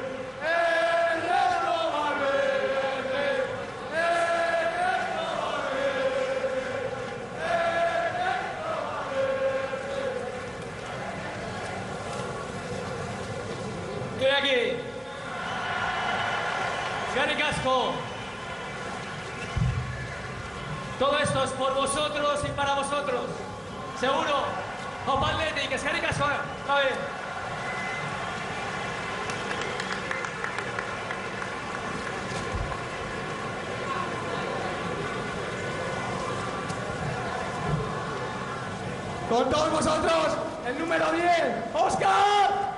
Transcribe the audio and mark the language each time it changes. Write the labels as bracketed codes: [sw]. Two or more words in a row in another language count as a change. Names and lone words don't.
[es] Ernesto Valverde. Ernesto Valverde. Ernesto Valverde. Estoy aquí. [eu] Eskerrik asko. [es] Todo esto es por vosotros y para vosotros. Seguro. [eu] Aupa Athletic, eskerrik asko. [es] A ver. Con todos vosotros, el número 10, ¡Óscar!